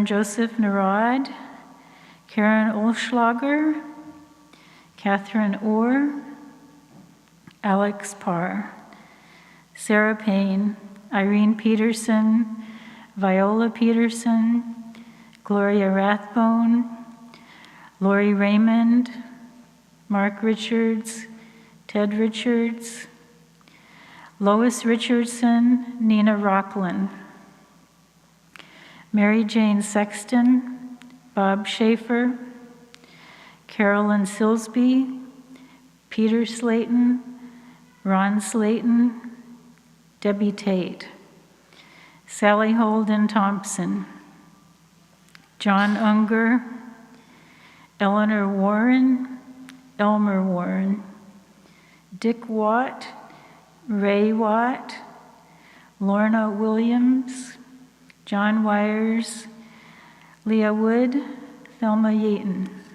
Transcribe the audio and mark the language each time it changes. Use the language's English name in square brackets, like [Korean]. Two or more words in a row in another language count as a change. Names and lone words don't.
[English] Joseph Narad, Karen Olschlager, Catherine Orr, Alex Parr, Sarah Payne, Irene Peterson, Viola Peterson, Gloria Rathbone, Lori Raymond, Mark Richards, Ted Richards, Lois Richardson, Nina Rockland, Mary Jane Sexton, Bob Schaefer, Carolyn Silsby, Peter Slayton, Ron Slayton, Debbie Tate, Sally Holden Thompson, John Unger, Eleanor Warren, Elmer Warren, Dick Watt, Ray Watt, Lorna Williams, John Wires, Leah Wood, Thelma Yeaton.